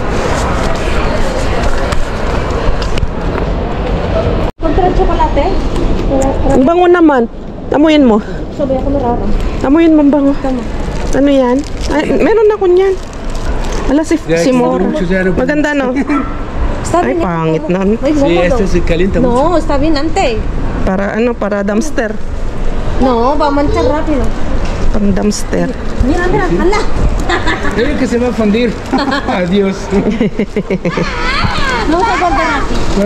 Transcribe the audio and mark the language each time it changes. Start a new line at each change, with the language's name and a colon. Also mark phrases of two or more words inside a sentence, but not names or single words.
Filipino: Kontra chocolate? Ang bango naman. Amuyin mo. Sabi ako marara. Amuyin mo ang bango. Ano yan? Ay, meron ako niyan. Ala si Mora. Maganda no? Ay, pangit na.
Spanish: Sí, esto se calienta mucho. No, está bien antes.
Filipino: Para ano? Para dumpster.
Spanish: No, va a manchar rápido.
Filipino: Pang dumpster.
Spanish: Mira, mira, hala. Creo que se va a fundir. Adiós. No se guarda rápido.